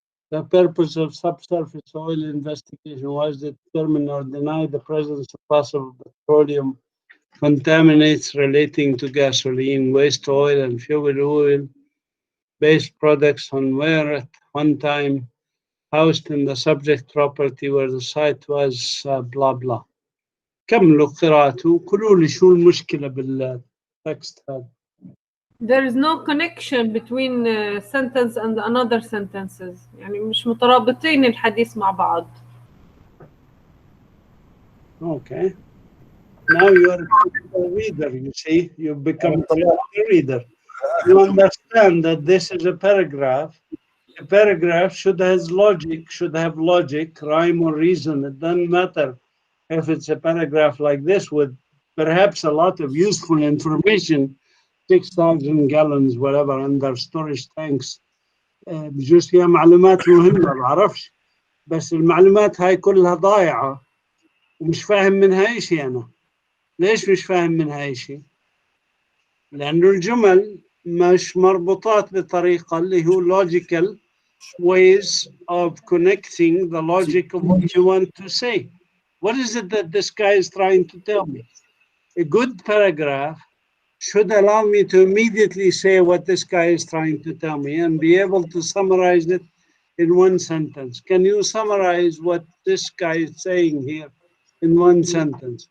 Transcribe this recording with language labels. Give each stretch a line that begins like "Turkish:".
English: The purpose of subsurface oil investigation was to determine or deny the presence of possible petroleum contaminants relating to gasoline, waste oil, and fuel oil-based products on where at one time housed in the subject property where the site was blah blah.
Arabic: كملوا قراءته وقولوا لي شو المشكلة بالتكست هذا.
English: there is no connection between sentence and another sentences.
Arabic: يعني مش مترابطين الحديث مع بعض.
English: Okay. Now you are a reader, you see. You become a reader. You understand that this is a paragraph. A paragraph should have logic, rhyme or reason. It doesn't matter if it's a paragraph like this with perhaps a lot of useful information, 6,000 gallons, whatever, under storage tanks.
Arabic: بجوز فيها معلومات مهمة بعرفش، بس المعلومات هاي كلها ضايعة ومش فاهم منها أي شيء أنا. ليش مش فاهم منها أي شيء؟ لأنه الجمل مش مربوطات بطريقة اللي هو
English: logical ways of connecting the logic of what you want to say. What is it that this guy is trying to tell me? A good paragraph should allow me to immediately say what this guy is trying to tell me and be able to summarize it in one sentence. Can you summarize what this guy is saying here in one sentence?